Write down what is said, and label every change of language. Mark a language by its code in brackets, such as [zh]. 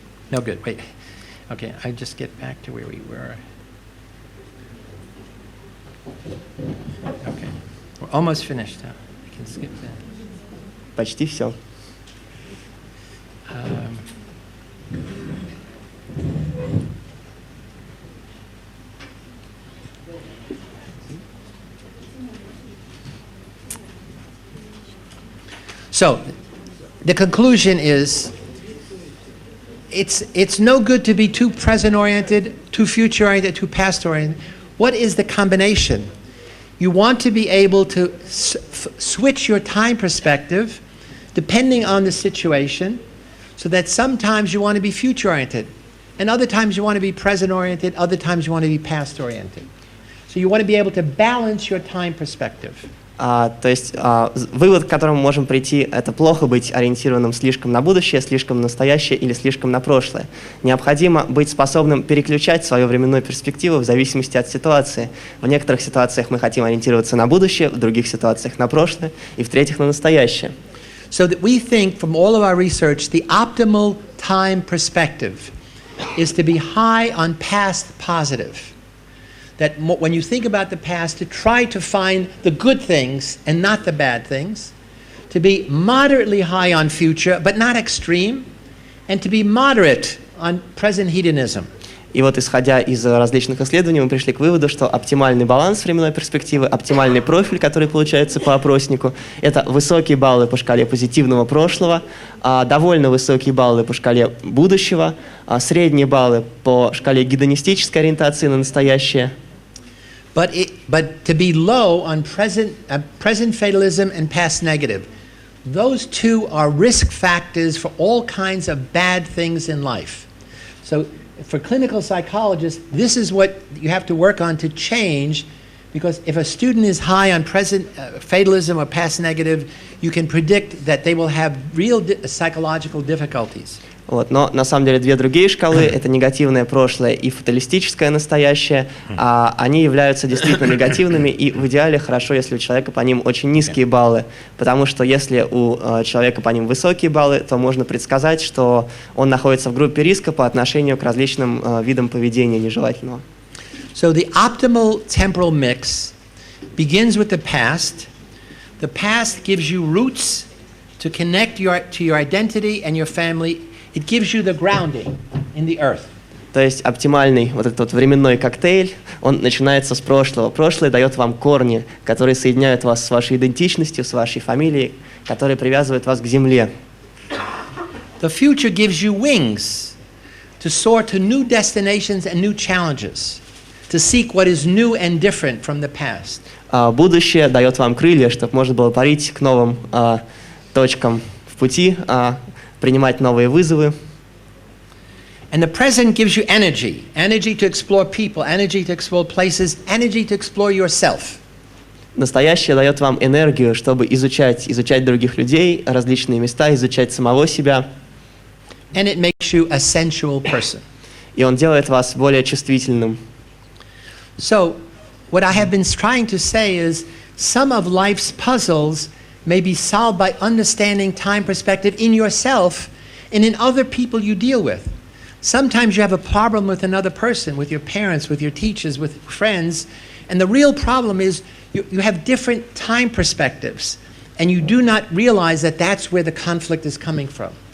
[en] No good. Wait. Okay, I just get back to where we were. Okay, we're almost finished now. I can skip that. [ru] Почти все. [en] So, the conclusion is, it's no good to be too present-oriented, too future-oriented, too past-oriented. What is the combination? You want to be able to switch your time perspective depending on the situation, so that sometimes you want to be future-oriented, and other times you want to be present-oriented, other times you want to be past-oriented. So you want to be able to balance your time perspective. [ru] То есть вывод, к которому мы можем прийти, это плохо быть ориентированным слишком на будущее, слишком на настоящее или слишком на прошлое. Необходимо быть способным переключать свою временную перспективу в зависимости от ситуации. В некоторых ситуациях мы хотим ориентироваться на будущее, в других ситуациях на прошлое и в-третьих на настоящее. [en] So that we think from all of our research, the optimal time perspective is to be high on past positive. That when you think about the past, to try to find the good things and not the bad things, to be moderately high on future, but not extreme, and to be moderate on present hedonism. [ru] И вот, исходя из различных исследований, мы пришли к выводу, что оптимальный баланс временной перспективы, оптимальный профиль, который получается по опроснику, это высокие баллы по шкале позитивного прошлого, довольно высокие баллы по шкале будущего, средние баллы по шкале гедонистической ориентации на настоящее. [en] But to be low on present fatalism and past negative, those two are risk factors for all kinds of bad things in life. So for clinical psychologists, this is what you have to work on to change, because if a student is high on present fatalism or past negative, you can predict that they will have real psychological difficulties. [ru] Вот, но на самом деле две другие шкалы, это негативное прошлое и фаталистическое настоящее, они являются действительно негативными, и в идеале хорошо, если у человека по ним очень низкие баллы, потому что если у человека по ним высокие баллы, то можно предсказать, что он находится в группе риска по отношению к различным видам поведения нежелательного. [en] So the optimal temporal mix begins with the past. The past gives you roots to connect to your identity and your family. It gives you the grounding in the earth. [ru] То есть оптимальный вот этот вот временной коктейль, он начинается с прошлого. Прошлое дает вам корни, которые соединяют вас с вашей идентичностью, с вашей фамилией, которые привязывают вас к земле. [en] The future gives you wings to soar to new destinations and new challenges, to seek what is new and different from the past. [ru] Будущее дает вам крылья, чтобы можно было парить к новым точкам в пути, принимать новые вызовы. [en] And the present gives you energy, energy to explore people, energy to explore places, energy to explore yourself. [ru] Настоящее дает вам энергию, чтобы изучать других людей, различные места, изучать самого себя. [en] And it makes you a sensual person. [ru] и он делает вас более чувствительным. [en] So, what I have been trying to say is some of life's puzzles may be solved by understanding time perspective in yourself and in other people you deal with. Sometimes you have a problem with another person, with your parents, with your teachers, with friends, and the real problem is you have different time perspectives, and you do not realize that that's where the conflict is coming from.